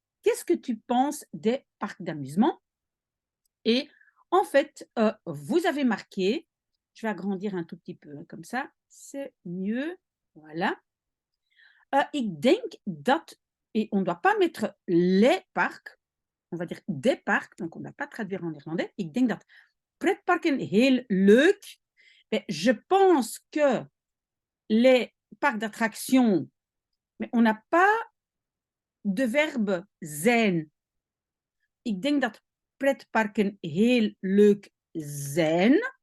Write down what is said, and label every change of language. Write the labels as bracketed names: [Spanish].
[French] Qu'est-ce que tu penses des parcs d'amusement? Et en fait, vous avez marqué, je vais agrandir un tout petit peu, hein, comme ça, c'est mieux, voilà. [Dutch] Ik denk dat, [French] et on ne doit pas mettre les parcs, on va dire des parcs, donc on ne va pas traduire en néerlandais. [Dutch] Ik denk dat pretparken heel leuk. [French] Mais je pense que les parcs d'attractions, mais on n'a pas de verbe zijn. [Dutch] Ik denk dat pretparken heel leuk zijn.